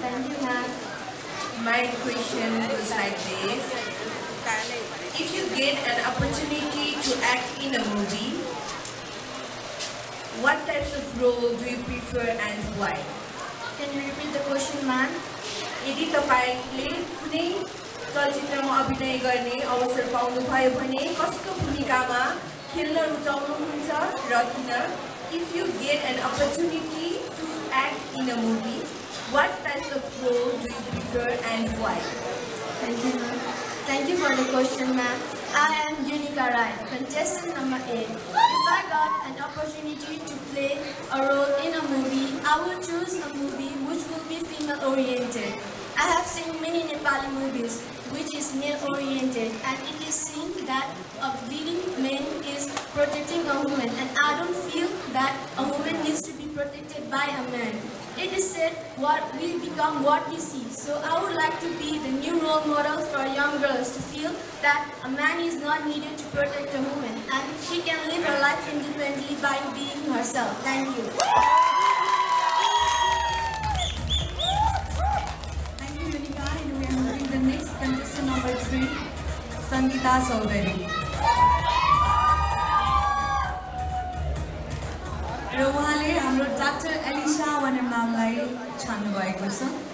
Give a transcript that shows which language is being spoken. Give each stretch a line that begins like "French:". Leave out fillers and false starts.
English: Thank you ma'am. My question goes like this. If you get an opportunity to act in a movie, what types of role do you prefer and why? Can you repeat the question ma'am?
Nepali: यदि तपाईले कुनै चलचित्रमा अभिनय गर्ने अवसर पाउनुभयो भने कस्तो भूमिकामा खेल्न रुचाउनुहुन्छ र किन?
English: If you get an opportunity to act in a movie, what types of role do you prefer and why? Thank you ma'am. Thank you for the question ma'am. I am Yunika Rai, contestant number 8. If I got an opportunity to play a role in a movie, I will choose a movie which will be female oriented. I have seen many Nepali movies which is male oriented, and it is seen that a leading man is protecting a woman, and I don't feel that a woman needs to be protected by a man. It is said, what we become what we see. So I would like to be the new role model for young girls to feel that a man is not needed to protect a woman and she can live her life independently by being herself. Thank you. Thank you, Monica. And we are moving the next contestant number 3, Sangeeta Chaudhary.
Nepali: र उहाँले हाम्रो doctor Elisa भन्ने नामलाई छान्नु भएको छ।